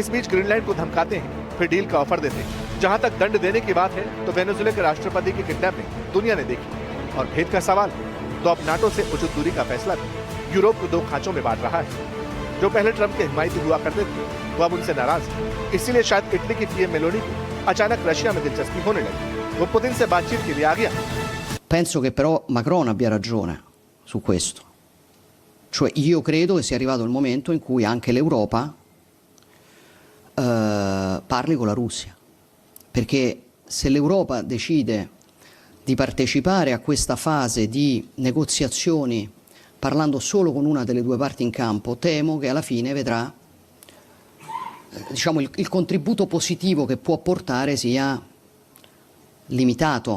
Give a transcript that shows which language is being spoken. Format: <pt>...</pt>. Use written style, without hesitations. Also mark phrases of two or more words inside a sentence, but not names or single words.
<hi>इस बीच ग्रीनलैंड को धमकाते हैं, फिर डील का ऑफर देते हैं। जहां तक दंड देने की बात है तो वेनेजुएला के राष्ट्रपति की किडनैपिंग दुनिया ने देखी। और भेद का सवाल तो अब नाटो से उचित दूरी का फैसला भी यूरोप को 2 खांचों में बांट रहा है। जो पहले ट्रंप के हिमायती हुआ करते थे वो अब उनसे नाराज है। इसीलिए शायद इटली की पीएम मेलोनी को अचानक रशिया में दिलचस्पी होने लगी। वो पुतिन से बातचीत के लिए आ गया।</hi> <it>Penso che però Macron abbia ragione su questo. Cioè io credo che sia arrivato il momento in cui anche l'Europa parli con la Russia. Perché se l'Europa decide di partecipare a questa fase di negoziazioni parlando solo con una delle 2 parti in campo, temo che alla fine vedrà diciamo il contributo positivo che può portare sia limitato.</it>